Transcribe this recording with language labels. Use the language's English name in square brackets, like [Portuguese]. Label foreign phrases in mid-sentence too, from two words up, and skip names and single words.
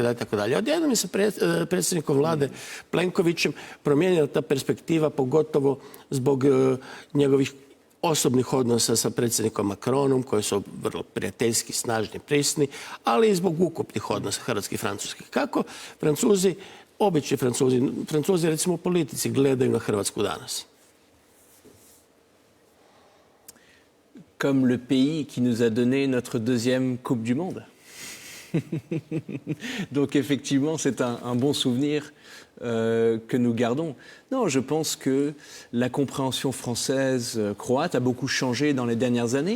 [Croatian] Odjednom je sa predsjednikom vlade Plenkovićem promijenila ta perspektiva, pogotovo zbog njegovih osobnih odnosa sa predsjednikom Macronom, koji su vrlo prijateljski, snažni, prisni, ali i zbog ukupnih odnosa hrvatskih i francuskih. Kako Francuzi, obični Francuzi recimo u politici, gledaju na Hrvatsku danas? [French] Comme le pays qui nous a donné notre deuxième Coupe du Monde. Donc effectivement, c'est un bon souvenir que nous gardons. Non, je pense que la compréhension française croate a beaucoup changé dans les dernières années.